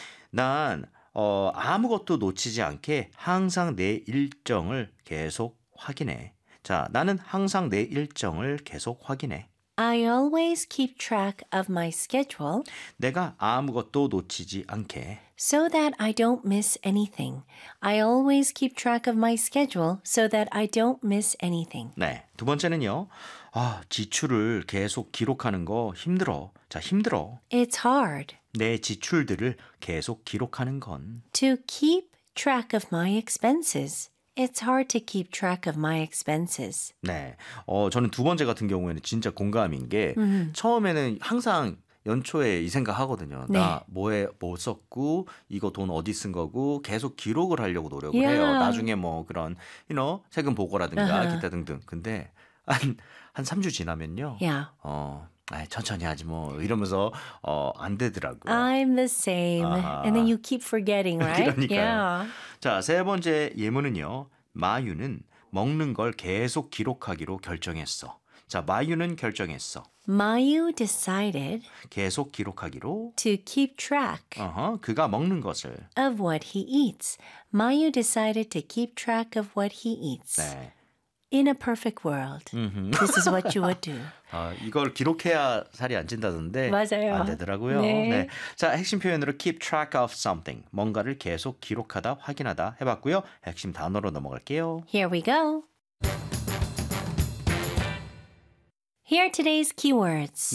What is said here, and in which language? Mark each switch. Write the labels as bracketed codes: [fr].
[ko] 난 아무것도 놓치지 않게 항상 내 일정을 계속 확인해. 자, 나는 항상 내 일정을 계속 확인해. [en] I always keep track of my schedule. [ko] 내가 아무것도 놓치지 않게. [en] So that I don't miss anything. I always keep track of my schedule so that I don't miss anything. [ko] 네, 두 번째는요. 아, 지출을 계속 기록하는 거 힘들어. 자, 힘들어. [en] It's hard. [ko] 내 지출들을 계속 기록하는 건. [en] To keep track of my expenses. It's hard to keep track of my expenses. [ko] 네. 저는 두 번째 같은 경우에는 진짜 공감인 게 처음에는 항상 연초에 이 생각 하거든요. 네. 나 뭐에 뭐 썼고 이거 돈 어디 쓴 거고 계속 기록을 하려고 노력을 해요. 나중에 뭐 그런 세금 보고라든가 기타 등등. 근데 한 3주 지나면요. [en] Yeah. [ko] 천천히 하지 뭐 이러면서 안 되더라고요. [en] I'm the same. [ko] 아하. [en] And then you keep forgetting, right? [ko] 그러니까요. [en] Yeah. [ko] 자, 세 번째 예문은요. 마유는 먹는 걸 계속 기록하기로 결정했어. 자, 마유는 결정했어. [en] Mayu decided [ko] 계속 기록하기로 [en] to keep track [ko] 그가 먹는 것을 [en] of what he eats. Mayu decided to keep track of what he eats. [ko] 네. [en] In a perfect world, this is what you would do. [ko] 아, 이걸 기록해야 살이 안 찐다던데 맞아요. 안 되더라고요. 네. 네. 자, 핵심 표현으로 [en] keep track of something. [ko] 뭔가를 계속 기록하다, 확인하다 해봤고요. 핵심 단어로 넘어갈게요. [en] Here we go. Here are today's keywords.